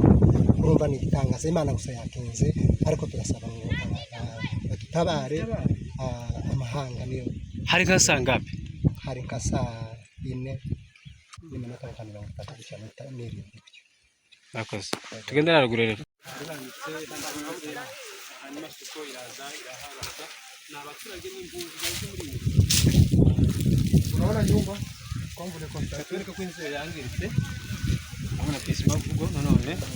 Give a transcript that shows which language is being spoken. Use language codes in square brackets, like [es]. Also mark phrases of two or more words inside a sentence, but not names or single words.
[rw] Urumva ni igitangaza, Imana gusa yakinze, ariko turasaba ngo dutabare amahanga. Niyo hari nka saa ngapi? hari nka saa 4:30 n'irindwi. Murakoze, tugende haruguru rero. [sw] Unaona nyumba kwangu ni kontra [rw] twereka ko inzu yangiritse, abona pisima vugo none